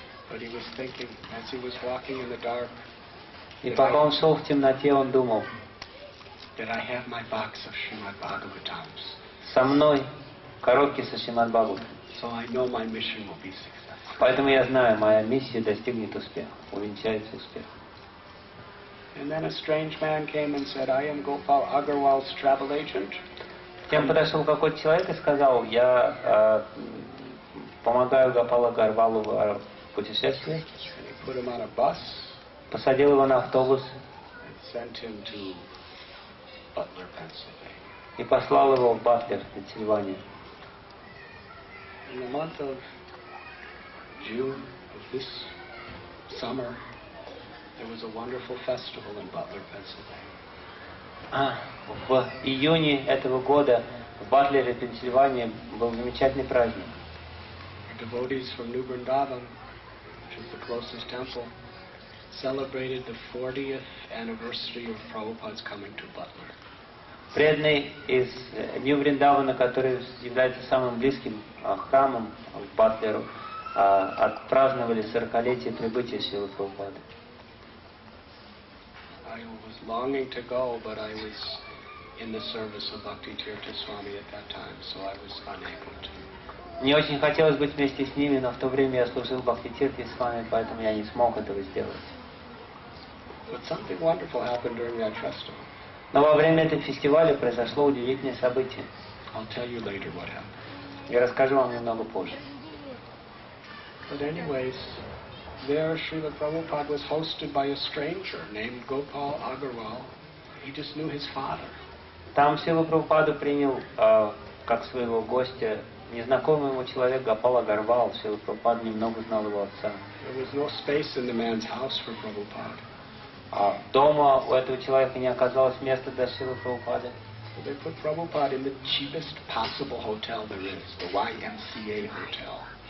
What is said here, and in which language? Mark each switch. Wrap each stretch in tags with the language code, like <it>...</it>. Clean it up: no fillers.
<en>But he was thinking as he was walking in the dark.</en> <ru>И пока он шел в темноте, он думал:</ru> <en>That I have my box of Srimad Bhagavatams.</en> <ru>со мной коробки со Шримад Бхагаватам.</ru> <en>So I know my mission will be successful.</en> <ru>Поэтому я знаю, моя миссия достигнет успеха, увенчается успехом.</ru> <en>And then a strange man came and said, I am Gopal Agarwal's travel agent.</en> <ru>Тем подошел какой-то человек и сказал: я помогаю Гопалу Агарвалу в путешествии.</ru> <en>And he put him on a bus.</en> <ru>Посадил его на автобус</ru> <en>And sent him to Butler, Pennsylvania.</en> <ru>и послал его в Батлер, Пенсильвания.</ru> <en>In the month of June of this summer, there was a wonderful festival in Butler, Pennsylvania.</en> <ru>В июне этого года в Батлере, Пенсильвания, был замечательный праздник.</ru> <en>Devotees from New Vrindavan, which is the closest temple, celebrated the 40th anniversary of Prabhupada's coming to Butler.</en> <ru>Преданные из Нью-Вриндавана, который является самым близким храмом в Батлеру, отпраздновали 40-летие прибытия Шрилы Прабхупады.</ru> <en>I was longing to go, but I was in the service of Bhakti-Tirtha Swami at that time, so I was unable to.</en> <ru>Мне очень хотелось быть вместе с ними, но в то время я служил Бхакти-Тиртхе Свами, поэтому я не смог этого сделать.</ru> <en>But something wonderful happened during that festival.</en> <ru>Но во время этого фестиваля произошло удивительное событие.</ru> <en>I'll tell you later what happened.</en> <ru>Я расскажу вам немного позже.</ru> <en>But anyways, there Srila Prabhupada was hosted by a stranger named Gopal Agarwal. He just knew his father.</en> <ru>Там Шрила Прабхупаду принял как своего гостя незнакомый ему человек Гопал Агарвал. Шрила Прабхупада немного знал его отца.</ru> <en>There was no space in the man's house for Prabhupada.</en> <ru>Дома у этого человека не оказалось места для Шрилы Прабхупады.</ru> <en>So they put Prabhupada in the cheapest possible hotel there is, the YMCA hotel.</en>